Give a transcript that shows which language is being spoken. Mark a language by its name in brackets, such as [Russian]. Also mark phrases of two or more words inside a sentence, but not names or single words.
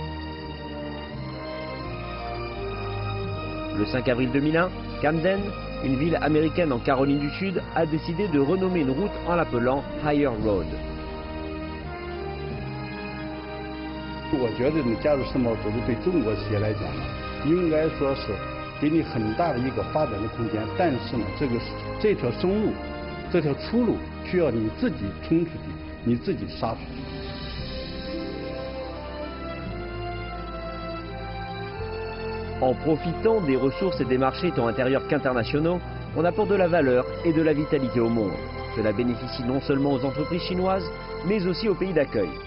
[French] Le 5 avril 2001, Camden, une ville américaine en Caroline du Sud, a décidé de renommer une route en l'appelant Higher Road. [Chinese] 我觉得你加入世贸组织对中国企业来讲呢，应该说是给你很大的一个发展的空间，但是呢，这条生路，这条出路需要你自己冲出去，你自己杀出去。 [French] En profitant des ressources et des marchés tant intérieurs qu'internationaux, on apporte de la valeur et de la vitalité au monde. Cela bénéficie non seulement aux entreprises chinoises, mais aussi aux pays d'accueil.